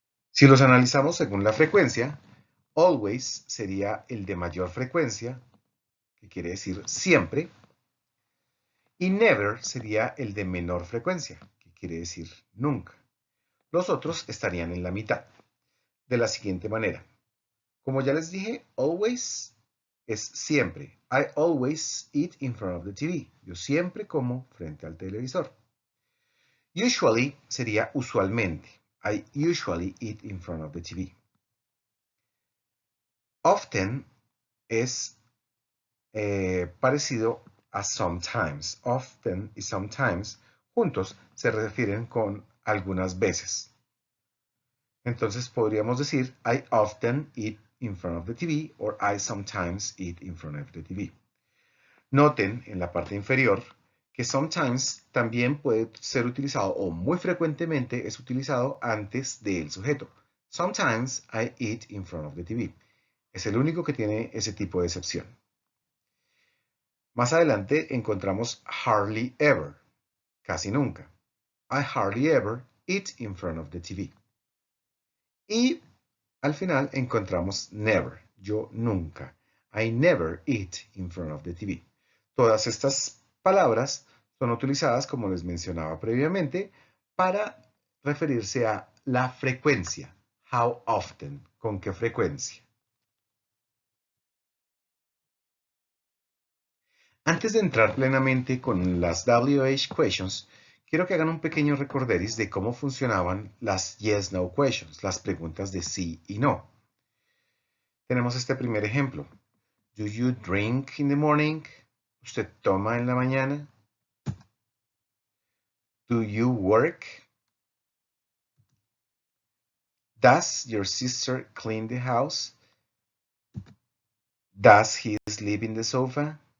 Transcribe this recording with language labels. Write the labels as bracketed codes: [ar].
[es] Si los analizamos según la frecuencia, always sería el de mayor frecuencia, que quiere decir siempre, y never sería el de menor frecuencia, que quiere decir nunca. Los otros estarían en la mitad, de la siguiente manera. Como ya les dije, always es siempre. [en] I always eat in front of the TV. [es] Yo siempre como frente al televisor. Usually sería usualmente. [en] I usually eat in front of the TV. [es] Often es parecido a sometimes. Often y sometimes juntos se refieren con algunas veces. Entonces podríamos decir [en] I often eat in front of the TV or I sometimes eat in front of the TV. [es] Noten en la parte inferior que sometimes también puede ser utilizado o muy frecuentemente es utilizado antes del sujeto. [en] Sometimes I eat in front of the TV. [es] Es el único que tiene ese tipo de excepción. Más adelante encontramos [en] hardly ever, [es] casi nunca. [en] I hardly ever eat in front of the TV. [es] Y al final encontramos never, yo nunca. [en] I never eat in front of the TV. [es] Todas estas palabras son utilizadas, como les mencionaba previamente, para referirse a la frecuencia. [en] How often, [es] con qué frecuencia. Antes de entrar plenamente con las WH questions, quiero que hagan un pequeño recorderis de cómo funcionaban las yes-no questions, las preguntas de sí y no. Tenemos este primer ejemplo. [en] Do you drink in the morning? [es] ¿Usted toma en la mañana? [en] Do you work? Does your sister clean the house? Does he sleep in the sofa?